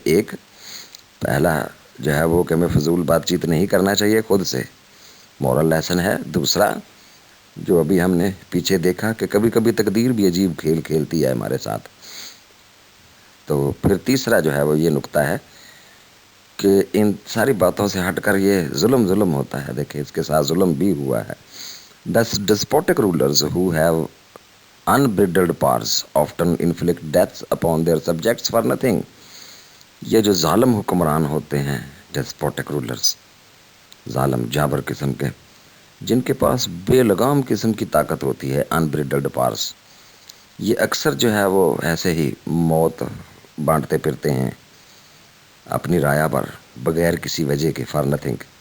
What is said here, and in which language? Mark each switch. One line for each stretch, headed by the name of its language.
Urdu: ایک پہلا جو ہے وہ کہ ہمیں فضول بات چیت نہیں کرنا چاہیے خود سے, مورل لیسن ہے. دوسرا جو ابھی ہم نے پیچھے دیکھا کہ کبھی کبھی تقدیر بھی عجیب کھیل کھیلتی ہے ہمارے ساتھ. تو پھر تیسرا جو ہے وہ یہ نقطہ ہے کہ ان ساری باتوں سے ہٹ کر یہ ظلم ہوتا ہے. دیکھیں اس کے ساتھ ظلم بھی ہوا ہے.
English: Despotic rulers who have unbridled powers often inflict deaths upon their subjects for nothing.
Urdu: یہ جو ظالم حکمران ہوتے ہیں
English: despotic rulers,
Urdu: ظالم جابر قسم کے، جن کے پاس بے لگام قسم کی طاقت ہوتی ہے،
English: unbridled powers,
Urdu: یہ اکثر جو ہے وہ ایسے ہی موت بانٹتے پھرتے ہیں اپنی رایا پر بغیر کسی وجہ کے،
English: For nothing.